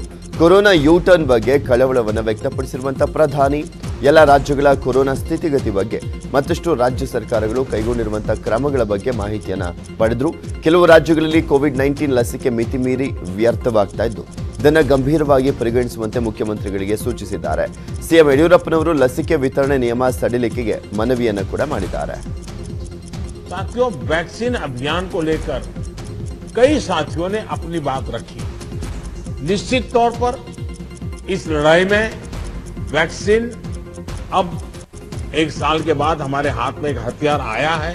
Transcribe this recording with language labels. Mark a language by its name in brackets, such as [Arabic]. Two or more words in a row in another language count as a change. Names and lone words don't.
[Kannada] ಕೊರೋನಾ ಯೂಟರ್ನ್ ಬಗ್ಗೆ ಕಳವಳವನ್ನು ವ್ಯಕ್ತಪಡಿಸಿರುವಂಥ ಪ್ರಧಾನಿ ಎಲ್ಲ ರಾಜ್ಯಗಳ ಕೊರೋನಾ ಸ್ಥಿತಿಗತಿ ಬಗ್ಗೆ ಮತ್ತಷ್ಟು ರಾಜ್ಯ ಸರ್ಕಾರಗಳು ಕೈಗೊಂಡಿರುವಂಥ ಕ್ರಮಗಳ ಬಗ್ಗೆ ಮಾಹಿತಿಯನ್ನು ಪಡೆದರು. ಕೆಲವು ರಾಜ್ಯಗಳಲ್ಲಿ ಕೋವಿಡ್-19 ಲಸಿಕೆ ಮಿತಿ ಮೀರಿ ವ್ಯರ್ಥವಾಗ್ತಾ ಇದ್ದು ಇದನ್ನು ಗಂಭೀರವಾಗಿ ಪರಿಗಣಿಸುವಂತೆ ಮುಖ್ಯಮಂತ್ರಿಗಳಿಗೆ ಸೂಚಿಸಿದ್ದಾರೆ. ಸಿಎಂ ಯಡಿಯೂರಪ್ಪನವರು ಲಸಿಕೆ ವಿತರಣೆ ನಿಯಮ ಸಡಿಲಿಕೆಗೆ ಮನವಿಯನ್ನು ಕೂಡ ಮಾಡಿದ್ದಾರೆ. [Hindi] साथियों, वैक्सीन अभियान को लेकर कई साथियों ने अपनी बात रखी. निश्चित तौर पर इस लड़ाई में वैक्सीन अब 1 साल के बाद हमारे हाथ में एक हथियार आया है.